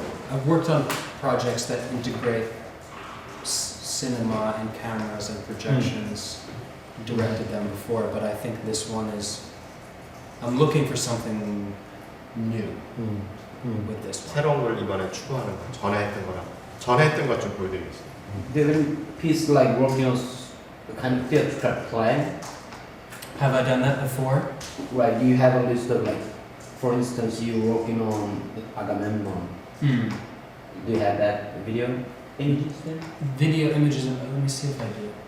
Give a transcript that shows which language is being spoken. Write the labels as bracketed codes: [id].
[en] I've worked on projects that integrate cinema and cameras and projections, directed them before, but I think this one I'm looking for something new with this one. [ko] 새로운 걸 이번에 추구하는 거. 전에 했던 것 좀 보여드리겠습니다. [en] The other piece like Romeo's kind of theatrical play, Have I done that before? right? You have a list of like, for instance, you working on Agamemnon. Do you have that video images there? Video images, let me see if I do.